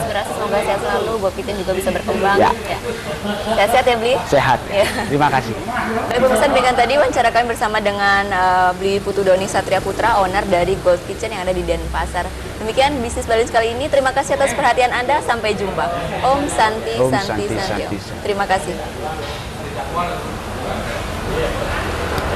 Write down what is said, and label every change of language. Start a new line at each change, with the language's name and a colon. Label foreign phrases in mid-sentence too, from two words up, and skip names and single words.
Indonesian: menginspirasi, semoga sehat selalu, Go Kitchen juga bisa berkembang. Ya. Ya. Sehat-sehat ya Beli. Sehat. Ya. Terima kasih. Baik pemirsa, demikian tadi wawancara kami bersama dengan Beli Putu Doni Satria Putra, owner dari Gold Kitchen yang ada di Denpasar. Demikian bisnis Balance kali ini. Terima kasih atas perhatian Anda. Sampai jumpa.
Sanskrit: Om Santi Om Santi Santi, Santi. Santi, Om. Santi.
Indonesian: Terima kasih.